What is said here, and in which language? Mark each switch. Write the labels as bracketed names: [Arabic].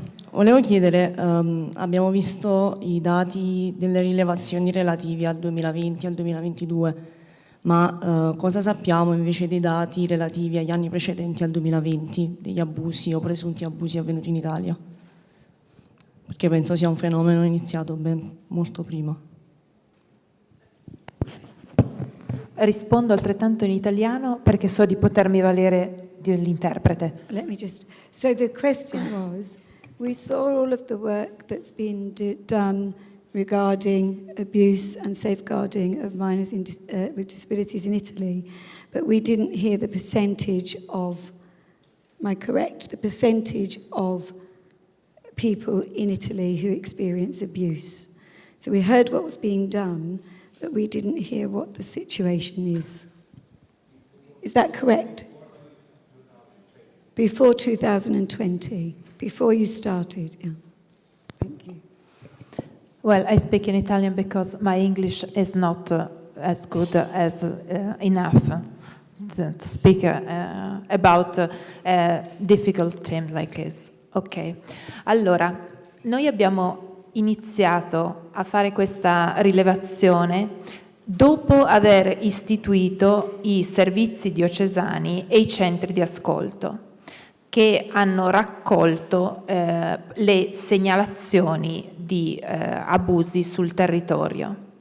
[Italian] Volevo chiedere, abbiamo visto i dati delle rilevazioni relativi al 2020 al 2022, ma cosa sappiamo invece dei dati relativi agli anni precedenti al 2020, degli abusi o presunti abusi avvenuti in Italia? Perché penso sia un fenomeno iniziato ben molto prima. Rispondo altrettanto in italiano perché so di potermi valere dell'interprete. [English] Let me just. So the question was, we saw all of the work that's been done regarding abuse and safeguarding of minors with disabilities in Italy, but we didn't hear the percentage of, am I correct, the percentage of people in Italy who experience abuse. So we heard what was being done, but we didn't hear what the situation is. Is that correct? Before 2020, before you started. Yeah. Thank you. Well, I speak in Italian because my English is not as good as enough to speak about a difficult theme like this. [Italian] Ok, allora, noi abbiamo iniziato a fare questa rilevazione dopo aver istituito i servizi diocesani e i centri di ascolto che hanno raccolto le segnalazioni di abusi sul territorio.